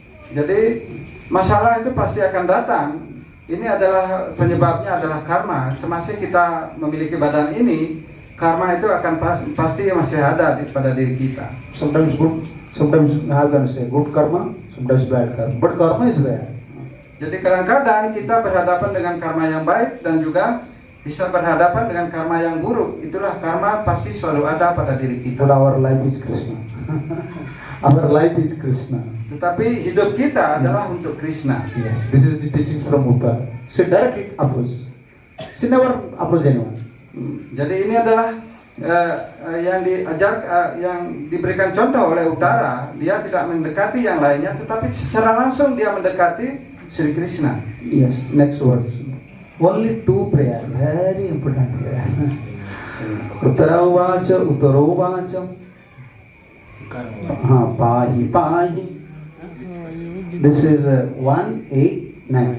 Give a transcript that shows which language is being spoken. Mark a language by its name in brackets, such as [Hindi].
[Indonesian] Jadi masalah itu pasti akan datang. Ini adalah penyebabnya adalah karma. Semasa kita memiliki badan ini, karma itu akan pasti masih ada pada diri kita. [English] Sometimes good, sometimes how can I say good karma, sometimes bad karma. But karma is there. [Indonesian] Jadi kadang-kadang kita berhadapan dengan karma yang baik dan juga bisa berhadapan dengan karma yang buruk. Itulah karma pasti selalu ada pada diri kita. [English] But our life is Krishna. Our life is Krishna. [Indonesian] Tetapi hidup kita adalah untuk Krishna. [English] Yes, this is the teachings from Uttara. She directly approach. She never approach anyone. [Indonesian] Jadi ini adalah yang diajar, yang diberikan contoh oleh Uttara. Dia tidak mendekati yang lainnya, tetapi secara langsung dia mendekati Sri Krishna. [English] Yes, next words. Only two prayer, very important prayer. [Sanskrit] Uttara uvacha, uttara uvacha. [English] Pahi, pahi. This is 189.